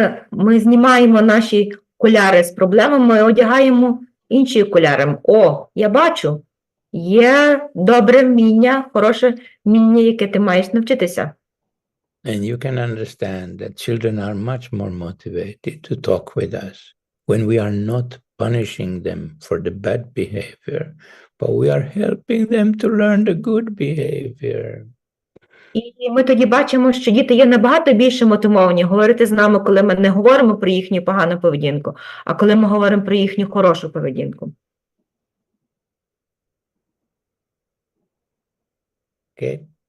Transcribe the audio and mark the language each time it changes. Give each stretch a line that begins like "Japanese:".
Ukrainian: Ми знімаємо наші окуляри з проблемами, одягаємо інші окуляри. О, я бачу, є добре вміння, хороше вміння, яке ти маєш навчитися.
English: And you can understand that children are much more motivated to talk with us when we are not punishing them for the bad behavior, but we are helping them to learn the good behavior.
Ukrainian: І ми тоді бачимо, що діти є набагато більше мотивовані говорити з нами, коли ми не говоримо про їхню погану поведінку, а коли ми говоримо про їхню хорошу поведінку.
English: Okay.